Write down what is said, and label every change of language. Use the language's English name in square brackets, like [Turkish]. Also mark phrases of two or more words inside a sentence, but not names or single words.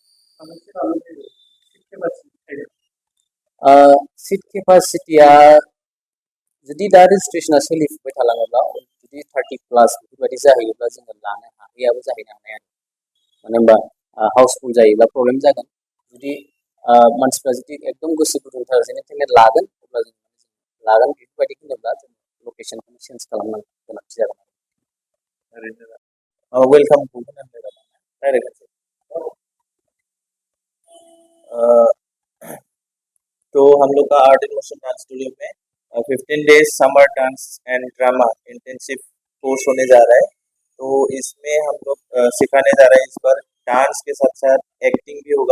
[Bodo] सिट केपासिटिया जुदि दा रेजिस्ट्रेसना सोलिफुबाय थालाङोब्ला जुदि 30+ बेफोरबायदि जाहैयोब्ला जोङो लानो हाहैयाबो जाहैनो हानाय आरो मानो होनबा हाउसफुल जायोब्ला प्रब्लेम जागोन जुदि मानसिफ्रा जुदि एकदम गोसो गुदुंथार जेने थेने लागोन अब्ला जों लागोन बेफोरबायदि होनोब्ला जों लकेसनखौ चेन्ज खालामनांगौ गोनांथि जागोन ओरैनो वेलकामखौ होनांगौ डाइरेक्ट [Hindi] तो हम लोग का आर्ट एंड मोशन डांस स्टूडियो में 15 डेज [English] summer dance and drama intensive course [Hindi] होने जा रहा है। तो इसमें हम लोग सिखाने जा रहे हैं इस बार डांस के साथ साथ एक्टिंग भी होगा।